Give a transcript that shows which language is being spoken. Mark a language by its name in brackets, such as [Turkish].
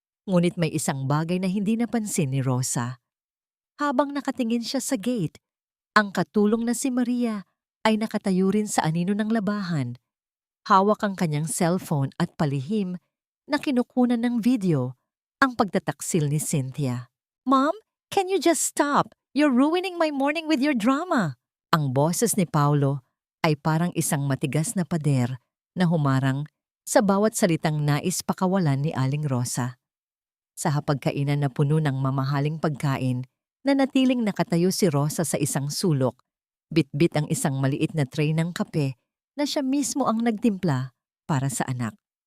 [Filipino] Ngunit may isang bagay na hindi napansin ni Rosa. Habang nakatingin siya sa gate, ang katulong na si Maria ay nakatayo rin sa anino ng labahan. Hawak ang kanyang cellphone at palihim na kinukunan ng video ang pagtataksil ni Cynthia. [English] "Mom, can you just stop? You're ruining my morning with your drama." [Filipino] Ang boses ni Paulo ay parang isang matigas na pader na humarang sa bawat salitang nais pakawalan ni Aling Rosa. Sa hapagkainan na puno ng mamahaling pagkain, nanatiling nakatayo si Rosa sa isang sulok. Bitbit ang isang maliit na tray ng kape na siya mismo ang nagtimpla para sa anak.